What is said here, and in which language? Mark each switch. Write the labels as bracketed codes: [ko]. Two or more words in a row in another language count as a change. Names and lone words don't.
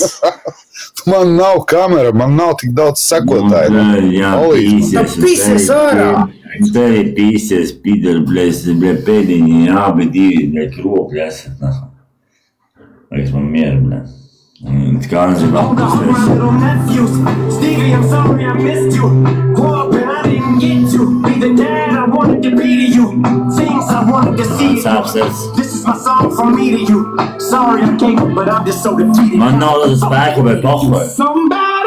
[lv] Man nav kamera, man nav tik daudz sekotāju. Jā, pīsies ārā. Tevi pīsies, pidar, bļēt, pēdiņi, abi divi, bļēt, kropļi esat, nahu. Liekas man mieru, bļēt. Kā nezinu, [en] Stevie, I'm sorry I missed you. Hoping I didn't get to be the dad I wanted to be to you. Things I wanted to see. This is my song from me to you. Sorry I can't, but I'm just so defeated. [lv] Man nav tas spēka, bet pohoj.